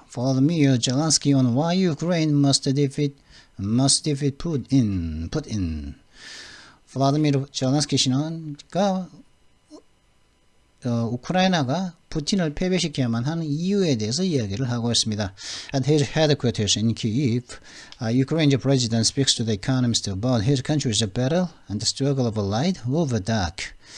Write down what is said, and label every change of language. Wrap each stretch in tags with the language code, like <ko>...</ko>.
<en>Volodymyr Zelensky on why Ukraine must defeat Putin.</en> <ko>블라디미르 젤렌스키 씨는 우크라이나가 푸틴을 패배시켜야만 하는 이유에 대해서 이야기를 하고 있습니다.</ko> <en>At his headquarters in Kyiv, Ukraine's president speaks to the economists about his country's battle and the struggle of light over dark.</en>